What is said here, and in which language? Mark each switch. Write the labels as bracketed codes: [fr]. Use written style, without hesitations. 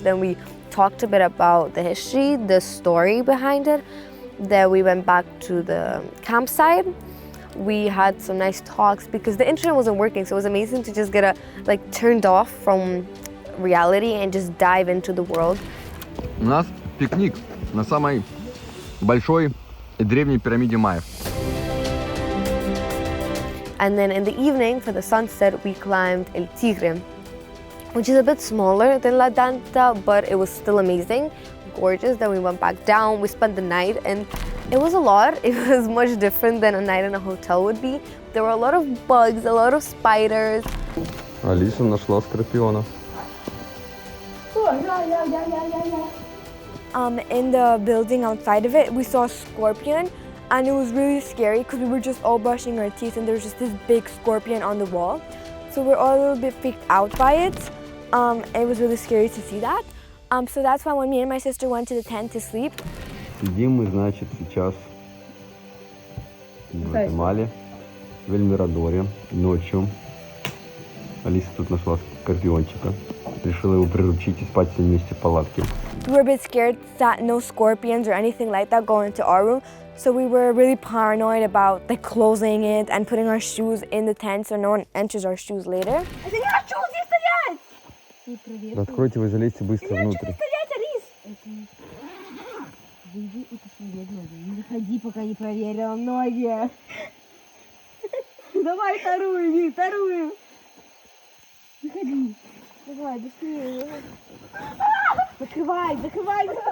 [en] Then we talked a bit about the history, the story behind it. Then we went back to the campsite. We had some nice talks because the internet wasn't working, so it was amazing to just get turned off from reality and just dive into the world. [ru] У нас пикник на самой большой И древней пирамиде майев. [en] And then in the evening, for the sunset, we climbed El Tigre, which is a bit smaller than La Danta, but it was still amazing, gorgeous. Then we went back down, we spent the night, and it was a lot. It was much different than a night in a hotel would be. There were a lot of bugs, a lot of spiders. [ru] Алиса нашла скорпиона. [en] In the building outside of it, we saw a scorpion, and it was really scary because we were just all brushing our teeth and there was just this big scorpion on the wall. So we're all a little bit freaked out by it. It was really scary to see that. So that's why when me and my sister went to the tent to sleep. [ru] Сидим мы, значит, сейчас в Гватемале, в Эльмирадоре, ночью. Алиса тут нашла скорпиончика. Решила его приручить и спать с ним вместе в палатке. [en] We were a bit scared that no scorpions or anything like that go into our room. So we were really paranoid about like closing it and putting our shoes in the tent so no one enters our shoes later. [ru] Да откройте вы, залезьте быстро внутрь. Выйди и посмотри ноги. Не заходи, пока не проверила ноги. Давай вторую, Вик, вторую. Заходи. Давай, быстрее. Закрывай, закрывай.